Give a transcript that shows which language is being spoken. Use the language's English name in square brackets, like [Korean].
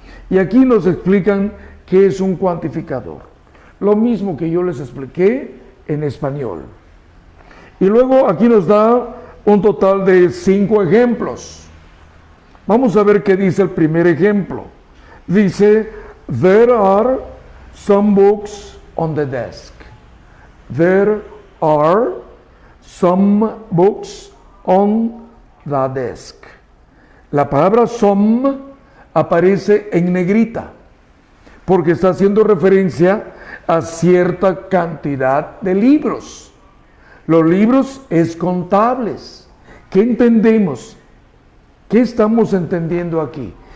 [Spanish] Y aquí nos explican qué es un cuantificador. Lo mismo que yo les expliqué en español. Y luego aquí nos da un total de 5 ejemplos. Vamos a ver qué dice el primer ejemplo. Dice, [English] there are some books on the desk. There are some books on the desk. [Spanish] La palabra some aparece en negrita porque está haciendo referencia a cierta cantidad de libros. Los libros es contables. ¿Qué entendemos? ¿Qué estamos entendiendo aquí?